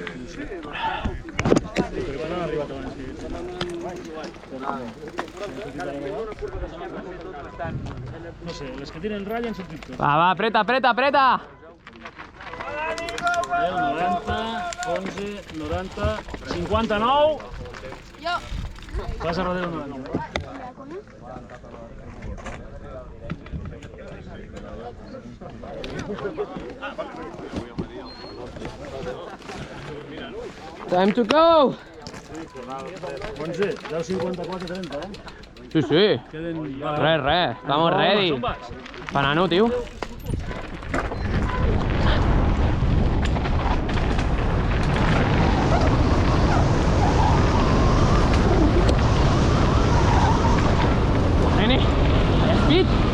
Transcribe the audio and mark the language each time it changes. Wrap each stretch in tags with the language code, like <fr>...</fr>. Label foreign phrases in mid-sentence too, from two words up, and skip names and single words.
<es>No sé, les que tienen ratlla en subtítulos.</es> <ca>Va, apreta, apreta, apreta. 10, 90, 11, 90, 59. Jo. Passa darrere 99.</ca> <en>Time to go.</en> <ca>11, 10, 54, 30, eh? Sí, sí. Queden... Res.</ca> <es>Estamos ready. Panano, tio. Nene, speed.</es>